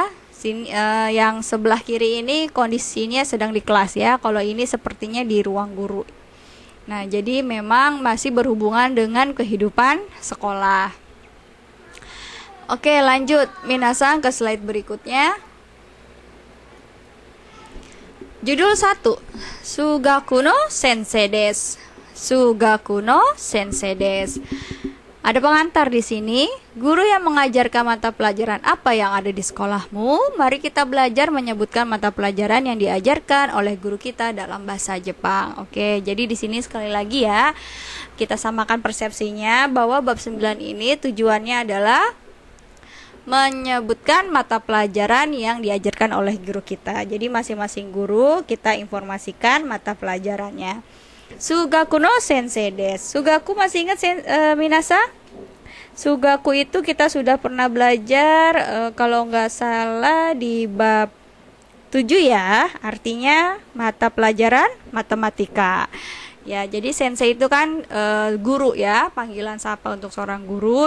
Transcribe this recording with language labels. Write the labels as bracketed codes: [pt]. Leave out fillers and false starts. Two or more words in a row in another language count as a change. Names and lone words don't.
[id] Yang sebelah kiri ini kondisinya sedang di kelas ya. Kalau ini sepertinya di ruang guru. Nah, jadi memang masih berhubungan dengan kehidupan sekolah. Oke, lanjut minasan ke slide berikutnya. Judul 1, [ja] 数学の先生です. 数学の先生です. [id] Ada pengantar di sini. Guru yang mengajarkan mata pelajaran apa yang ada di sekolahmu? Mari kita belajar menyebutkan mata pelajaran yang diajarkan oleh guru kita dalam bahasa Jepang. Oke, jadi di sini sekali lagi ya, kita samakan persepsinya bahwa bab 9 ini tujuannya adalah menyebutkan mata pelajaran yang diajarkan oleh guru kita. Jadi masing-masing guru kita informasikan mata pelajarannya. [ja] 数学の先生です. [id] Sugaku masih ingat minasan? Sugaku itu kita sudah pernah belajar kalau nggak salah di bab 7 ya. Artinya mata pelajaran matematika. Ya, jadi sensei itu kan guru ya, panggilan sapa untuk seorang guru.